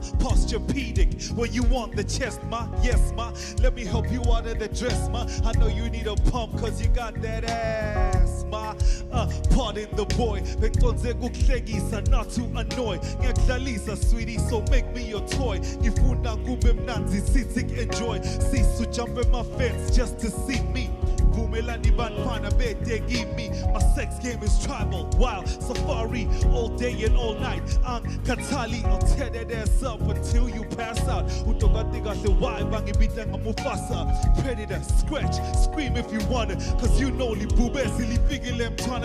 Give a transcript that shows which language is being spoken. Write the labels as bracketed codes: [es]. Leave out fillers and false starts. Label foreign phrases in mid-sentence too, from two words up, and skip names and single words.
[en] Posturepedic, when you want the chest, ma. Yes, ma. Let me help you out of the dress, ma. I know you need a pump, cause you got that ass, ma. Pardon the boy, [ss] betonze kuhlekisa, [en] not to annoy. Ngiyakudlalisa, sweetie, so make me your toy. [ss] Ngifuna kube mnanzi, sithi enjoy. [en] Sisu jump in my fence just to see me. [ss] Vumelani banfana betegi me. [en] My sex game is tribal, wild safari, all day and all night. I'm Katali, I'll tear that ass up until you pass out. Utogati got the vibe, [ss] bangibita nga Mufasa. [en] Predator, scratch, scream if you wanna, cause you know [ss] li bubesi li figilem twana.